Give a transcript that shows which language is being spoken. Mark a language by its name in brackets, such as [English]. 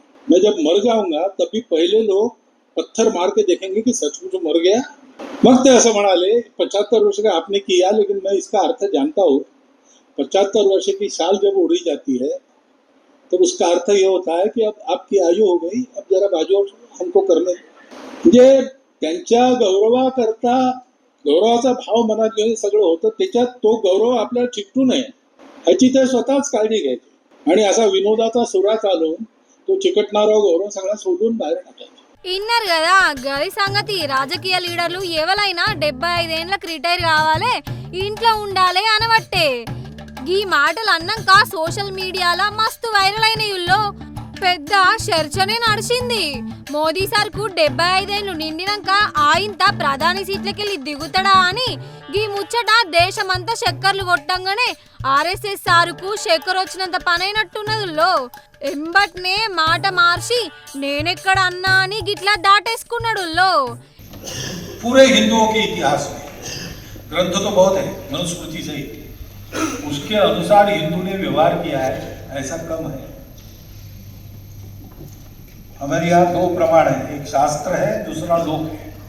[Hindi] मैं जब मर जाऊंगा तभी पहले लोग पत्थर मार के देखेंगे कि सचमुच मर गया. वक्त ऐसा बना ले 75 वर्ष का आपने किया, लेकिन मैं इसका अर्थ जानता हूँ. 75 वर्ष की साल जब उड़ी जाती है तो उसका अर्थ ये होता है कि अब आपकी आयु हो गई, अब जरा बाजू हमको करने. [Marathi] जे त्यांच्या गौरवाकरता गौरवाचा भाव मनात घेऊन सगळं होतं, त्याच्यात तो गौरव आपल्याला चिकटू नये ह्याची ते स्वतःच काळजी घ्यायची. आणि असा विनोदाचा सुरा चालून तो चिकटणारा गौरव सगळा सोडून बाहेर टाकायचा. [Telugu] ఇన్నారు కదా గది సంగతి. రాజకీయ లీడర్లు ఎవరైనా 75 ఏళ్ళకి రిటైర్ కావాలి, ఇంట్లో ఉండాలి అనబట్టే. ఈ మాటలు అన్నాక సోషల్ మీడియాలో మస్తు వైరల్ అయినయుల్లో పెద్ద చర్చనే నడిచింది. మోదీ సార్కు 75 ఏళ్ళు నిండినాక ఆయంత ప్రధాని సీట్లకెళ్ళి దిగుతాడా అని గీ ముచ్చట దేశమంతా చక్కర్లు కొట్టంగానే ఆర్ఎస్ఎస్ సారుకు చక్కర్ వచ్చినంత పనైనట్టున్నదుల్లో ఎంబట్నే మాట మార్చి నేనెక్కడ అన్నా అని గిట్లా దాటేసుకున్నాడు. [Hindi] पूरे हिंदुओं के इतिहास में ग्रंथ तो बहुत है, मनुस्मृति से उसके अनुसार हिंदू ने व्यवहार किया है ऐसा कम है. हमारे यहाँ 2 प्रमाण है, एक शास्त्र है, दूसरा लोक है.